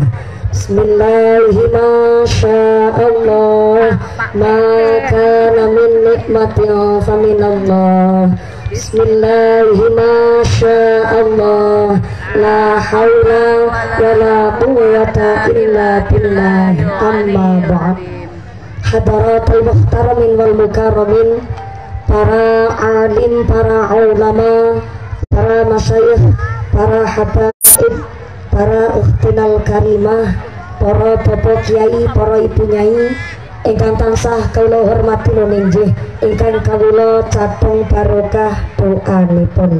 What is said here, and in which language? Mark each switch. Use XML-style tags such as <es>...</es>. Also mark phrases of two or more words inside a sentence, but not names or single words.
<ar>بسم الله ما شاء الله ما كان من نعمة فمن الله. بسم الله ما شاء الله لا حول ولا قوة إلا بالله. أما بعد. حضرات المحترمين والمكرمين,</ar> <jv>para alim, para ulama, para masyayikh, para habaib, para</jv> <ar>أختنا الكريمة,</ar> <jv>para bapak kiai, para ibu nyai ingkang tansah kula hormati nggih, ingkang kawula cateng barokah doanipun.</jv>